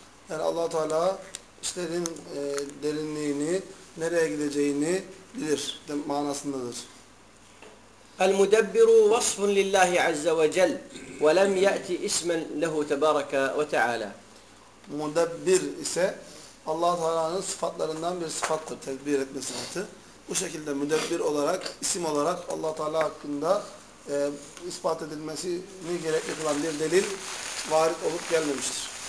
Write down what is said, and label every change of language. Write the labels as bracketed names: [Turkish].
[Turkish] Yani Allah Teala işlerin derinliğini, nereye gideceğini bilir manasındadır. [Arabic] المدبر وصف لله عز وجل ولم يأتي اسما له تبارك وتعالى. [Turkish] مدبر ise Allah Teala'nın sıfatlarından bir sıfattır, tedbir etme sıfatı. Bu şekilde müdebbir olarak, isim olarak Allah Teala hakkında ispat edilmesini gerekli kılan bir delil varit olup gelmemiştir.